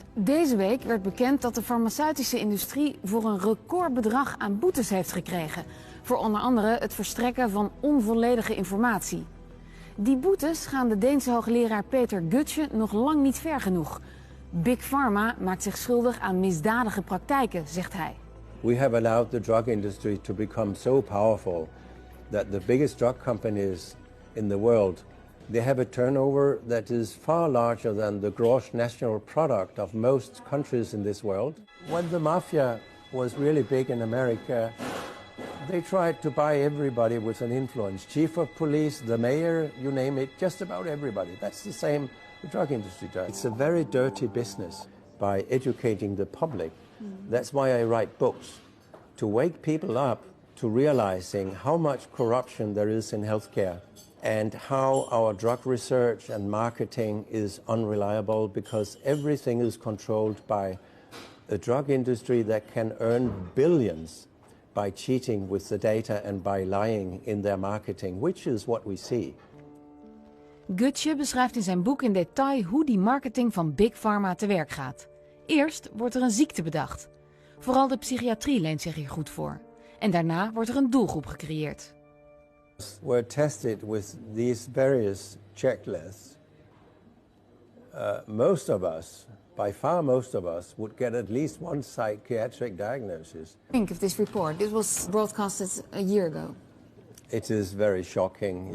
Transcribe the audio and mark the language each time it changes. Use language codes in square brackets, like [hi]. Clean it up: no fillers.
[nl] Deze week werd bekend dat de farmaceutische industrie voor een recordbedrag aan boetes heeft gekregen. Voor onder andere het verstrekken van onvolledige informatie. Die boetes gaan de Deense hoogleraar Peter Gutsche nog lang niet ver genoeg. Big Pharma maakt zich schuldig aan misdadige praktijken, zegt hij. [en] We have allowed the drug industry to become so powerful that the biggest drug companies in the world, they have a turnover that is far larger than the gross national product of most countries in this world. When the mafia was really big in America, they tried to buy everybody with an influence. Chief of police, the mayor, you name it, just about everybody. That's the same the drug industry does. It's a very dirty business by educating the public. That's why I write books, to wake people up to realizing how much corruption there is in healthcare and how our drug research and marketing is unreliable because everything is controlled by a drug industry that can earn billions by cheating with the data and by lying in their marketing, which is what we see. [nl] Gutsche beschrijft in zijn boek in detail hoe die marketing van Big Pharma te werk gaat. Eerst wordt er een ziekte bedacht. Vooral de psychiatrie leent zich hier goed voor. En daarna wordt er een doelgroep gecreëerd. [en] We're tested with these various checklists. Most of us, by far most of us, would get at least one psychiatric diagnosis. Think of this report. This was broadcasted a year ago. It is very shocking.